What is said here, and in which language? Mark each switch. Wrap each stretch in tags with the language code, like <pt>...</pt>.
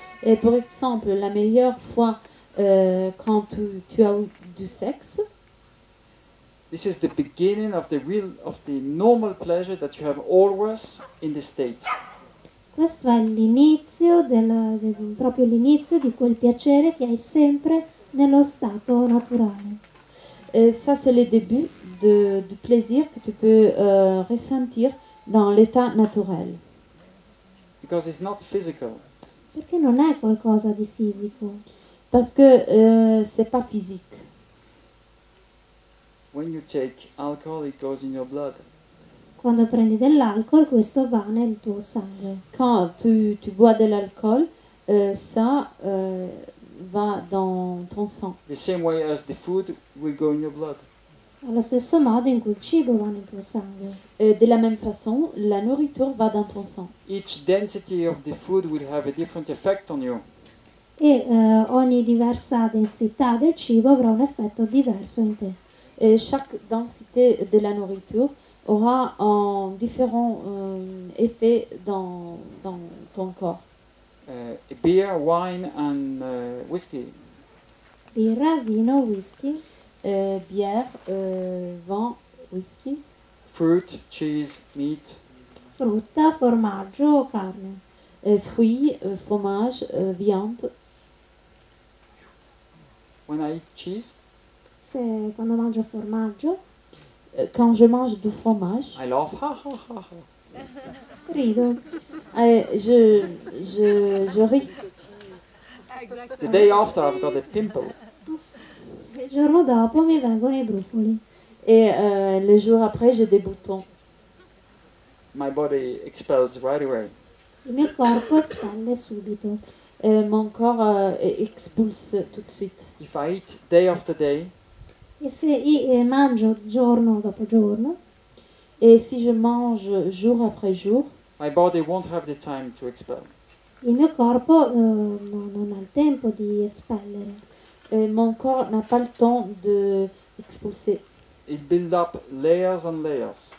<fr>Et par exemple, la meilleure fois quand tu as eu du sexe.</fr> <en>This is the beginning of the normal pleasure that you have always in the state.</en> <it>Questo è l'inizio proprio l'inizio di quel piacere che hai sempre nello stato naturale.</it> <fr>Et ça, c'est le début du plaisir que tu peux ressentir dans l'état naturel.</fr> <en>Because it's not physical.</en> <it>Perché non è qualcosa di fisico.</it> <fr>Parce que c'est pas physique.</fr> <en>When you take alcohol, it goes in your blood.</en> <it>Quando prendi dell'alcol, questo va nel tuo sangue.</it> <fr>Quand tu bois de l'alcool, ça va dans ton sang.</fr> <en>The same way as the food will go in your blood.</en> <it>Allo stesso modo in cui il cibo va nel tuo sangue.</it> <fr>De la même façon, la nourriture va dans ton sang.</fr> <en>Each density of the food will have a different effect on you.</en> <it>E ogni diversa densità del cibo avrà un effetto diverso in te.</it> <fr>Et chaque densité de la nourriture aura un différent effet dans ton corps.</fr> <en>Beer, wine and whiskey.</en> <it>Birra, vino, whisky.</it> <fr>Bière, vin, whisky.</fr> <en>Fruit, cheese, meat.</en> <it>Frutta, formaggio, carne.</it> <fr>Fruits, fromage, viande.</fr> <en>When I eat cheese,</en> <it>Quando mangio formaggio,</it> <fr>quand je mange du fromage,</fr> <en>I laugh. Ha ha ha ha.</en> <it>rido.</it> <fr>Je ris.</fr> <en>The day after, I've got a pimple.</en> <it>Il giorno dopo mi vengono i brufoli.</it> <fr>Et le jour après, j'ai des boutons.</fr> <en>My body expels right away.</en> <it>Il mio corpo espelle subito.</it> <fr>Mon corps expulse tout de suite.</fr> <en>If I eat day after day,</en> <it>E se mangio giorno dopo giorno,</it> <fr>Et si je mange jour après jour,</fr> <en>my body won't have the time to expel.</en> <it>il mio corpo non ha il tempo di espellere.</it> <fr>mon corps n'a pas le temps de expulser.</fr> <en>It builds up layers and layers.</en>